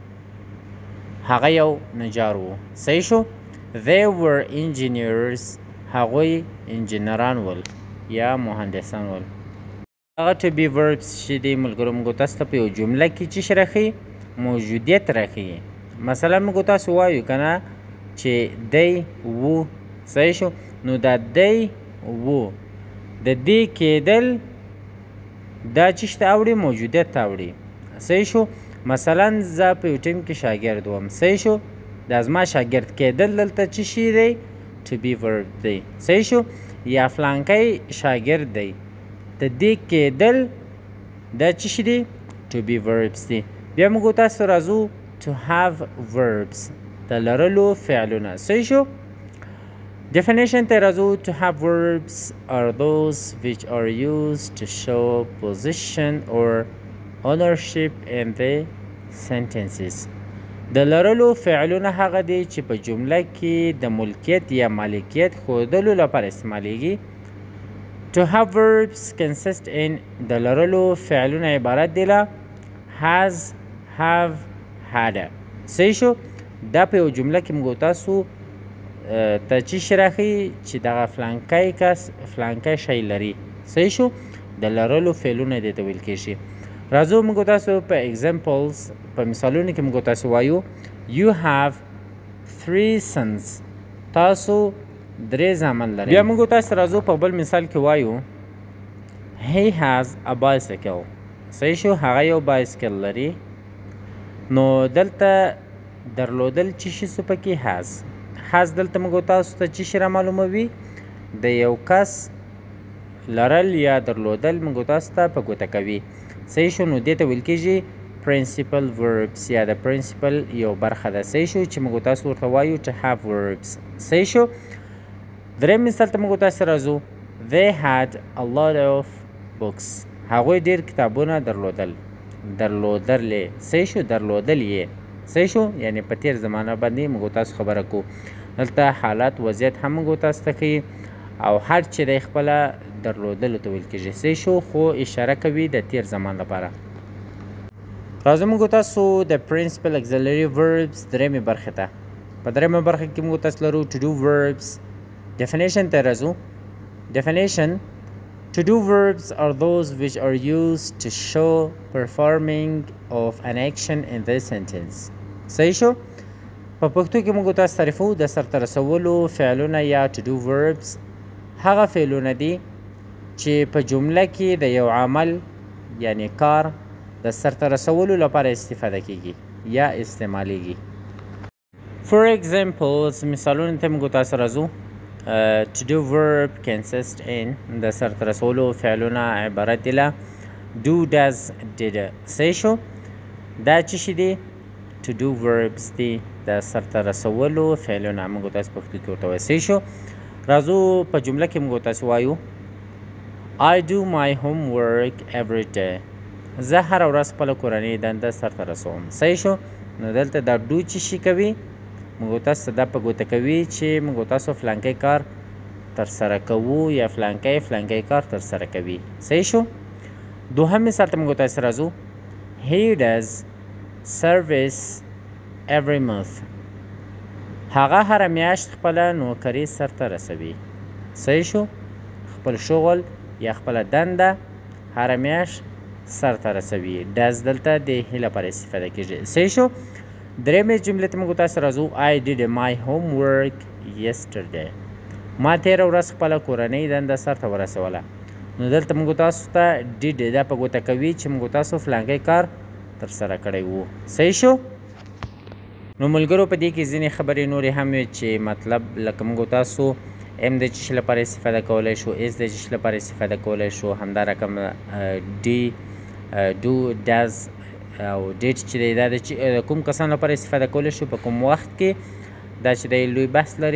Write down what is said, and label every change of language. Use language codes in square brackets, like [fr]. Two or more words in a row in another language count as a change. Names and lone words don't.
[ps] هغه یو نجار و صحیح شو [en] they were engineers [ps] هغوی انجینران ول یا مهندسان ول هغه [en] to be verbs [ps] چې دی ملګرو موږ تاسو ته په یو جمله کې څه شی راښیي موجودیت راښیي مثلا موږ تاسو وایو که نه چې دی و صحیح شو نو دا دی و د دې کېدل دا څه شته اوړي موجودیت ته اوړي صحیح شو مثلا زه په یو ټیم کې شاګرد وم صحیح شو دا زما شاګرد کېدل دلته څه شی دی [en] to be verb [ps] دی صحیح شو یا فلانکی شاګرد دی د دې کېدل دا څه شي دي [en] to be verbs [ps] دي بیا موږ تاسو راځو [en] to have verbs [ps] د لرلو فعلونه صحیح شو [en] Definition terazu to have verbs are those which are used to show position or ownership in the sentences. [ps] د لرلو فعلونه هغه دي چې په جمله کې د ملکیت یا مالکیت ښودلو لپاره استعمالیږي. [en] To have verbs consist in [ps] د لرلو فعلونه عبارت دي له [en] has, have, had. [ps] صحیح شو؟ دا په یو جمله کې موږ تاسو ته چې شی راښیي چې دغه فلانکی کس فلانکی شی لري. صحیح شو؟ د لرلو فعلونه دې ته ویل کېږي. راځو موږ تاسو په examples په مثالونو کې موږ تاسو وایو [en] you have 3 sons. [ps] تاسو 3 زامن لرئ. بیا موږ تاسو راځو په بل مثال کې وایو [en] he has a bicycle. [ps] صحیح شو؟ هغه یو بایسکل لري. نو دلته درلودل چې شي څه پکې has دلته موږ تاسو ته چې شي را معلوموي د یو کس لرل یا درلودل موږ تاسو ته په ګوته کوي. صحیح شو؟ نو دې ته ویل کېږي [en] principal verbs [ps] یا د principal یو برخه ده. صحیح شو چې موږ تاسو ورته وایو [en] to have verbs. [ps] صحیح شو؟ دریم مثال ته موږ تاسو راځو [en] they had a lot of books. [ps] هغوی ډېر کتابونه درلودلې. صحیح شو؟ درلودل یې. صحیح شو؟ یعنی په تیر زمانه باندې موږ تاسو خبره کوو. دلته حالات وضعیت هم موږ تاسو ته ښیي او هر چې دی خپله درلودلو ته ویل کېږي. صحیح شو؟ خو اشاره کوي د تیر زمان لپاره. راځو موږ تاسو د [en] principal auxiliary verbs [ps] درېمې برخې ته. په درېمه برخه کې موږ تاسو لرو [en] to do verbs. [ps] definition ته راځو. [en] definition: to do verbs are those which are used to show performing of an action in the sentence. [ps] صحیح شو؟ په پښتو کې موږ تاسو تعریفو د سرته رسولو فعلونه یا [en] to do verbs [ps] هغه فعلونه دي چې په جمله کې د یو عمل یعنی کار د سرته رسولو لپاره استفاده کیږي یا استعمالیږي. [en] For examples [ps] مثالونو ته موږ تاسو راځو. [en] To do verb consist in [ps] د سرته رسولو فعلونه عبارت دي له [en] do, does, did. [ps] صحیح شو؟ دا چې شي دي [en] to do verbs [ps] دي د سرته رسولو فعلونه موږ تاسو پښتو کې ورته وایو. صحیح شو؟ راځو په جمله کې موږ تاسو وایو [en] I do my homework every day. [ps] زه هره ورځ خپله کورنۍ دنده سرته رسوم. صحیح شو؟ نو دلته دا ډو چې شي کوي موږ تاسو دا په ګوته کوي چې موږ تاسو فلانکی کار ترسره کوو یا فلانکی کار ترسره کوي. صحیح شو؟ دوهم مثال ته موږ تاسو راځو [en] he does service every month. [ps] هغه هره میاشت خپله نوکري سرته رسوي. صحیح شو؟ خپل شغل یا خپله دنده هره میاشت سرته رسوي. does دلته د هي لپاره استفاده کېږي. صحیح شو؟ درېمې جملې ته موږ تاسو راځو [en] I did my homework yesterday. [ps] ما تېره ورځ خپله کورنۍ دنده سرته ورسوله. نو دلته موږ تاسو ته did دا په ګوته کوي چې موږ تاسو فلانکی کار ترسره کړی وو. صحیح شو؟ نو ملګرو په دې کې ځینې خبرې نورې هم وي چې مطلب لکه موږ تاسو ام د چی لپاره استفاده کولی شو، اس د چی لپاره استفاده کولی شو، همدا رقم ډي دو ډز او ډیټ چې دی دا د کوم کسانو لپاره استفاده کولی شو په کوم وخت کې دا چې دی لوی بحث لري.